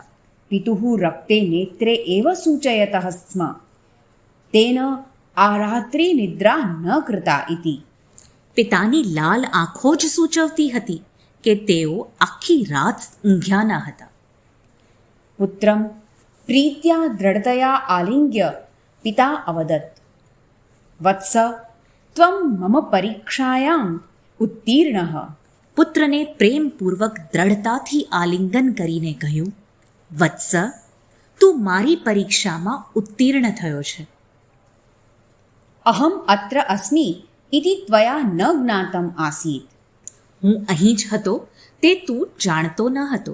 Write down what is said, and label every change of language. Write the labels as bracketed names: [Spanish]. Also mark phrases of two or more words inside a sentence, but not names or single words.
[Sanskrit] પિતુઃ રક્તે નેત્રે એવ સૂચયતઃ સ્મ. તેન આ રાત્રિ નિદ્રા ન કૃતા ઇતિ. [Gujarati] પિતાની લાલ આંખો જ સૂચવતી હતી કે તેઓ આખી રાત ઊંઘ્યા ન હતા. [Sanskrit] પુત્રમ प्रीत्या दृढतया आलिङ्ग्य पिता अवदत्, वत्स त्वं मम परीक्षायाम् उत्तीर्णः. [Gujarati] પુત્રને પ્રેમપૂર્વક દ્રઢતાથી આલિંગન કરીને કહ્યું, વત્સ, તું મારી પરીક્ષામાં ઉત્તીર્ણ થયો છે. [Sanskrit] અહમ અત્ર અસ્મિ ઇતિ ત્વયા ન જ્ઞાતમ આસીત. [Gujarati] હું અહીં જ હતો તે તું જાણતો ન હતો.